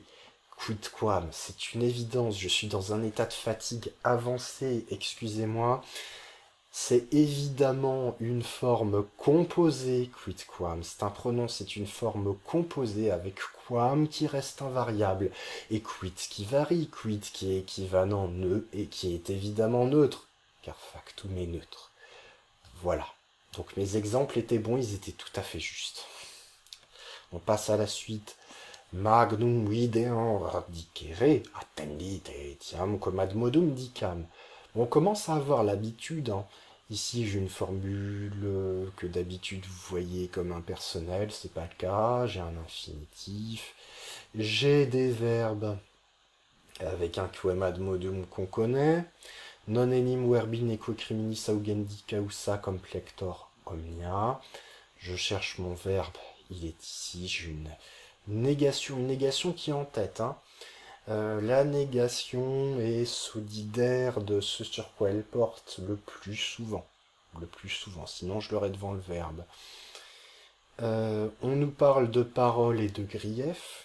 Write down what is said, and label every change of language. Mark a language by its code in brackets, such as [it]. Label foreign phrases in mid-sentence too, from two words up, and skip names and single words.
[fr] Quidquam, c'est une évidence, je suis dans un état de fatigue avancé, excusez-moi. C'est évidemment une forme composée, quidquam. C'est un pronom, c'est une forme composée avec quam qui reste invariable, et quid qui varie, quid qui est équivalent et qui est évidemment neutre, car factum est neutre. Voilà. Donc mes exemples étaient bons, ils étaient tout à fait justes. On passe à la suite. [la] Magnum videam dicere, attendite etiam commodum dicam. [fr] On commence à avoir l'habitude, hein. Ici, j'ai une formule que d'habitude vous voyez comme impersonnelle, c'est pas le cas. J'ai un infinitif. J'ai des verbes avec un [la] quem ad modum [fr] qu'on connaît. [la] Non enim verbi neque criminis augendi causa complector omnia. [fr] Je cherche mon verbe, il est ici. J'ai une négation qui est en tête. Hein. La négation est solidaire de ce sur quoi elle porte le plus souvent. Le plus souvent, sinon je l'aurai devant le verbe. On nous parle de parole et de grief.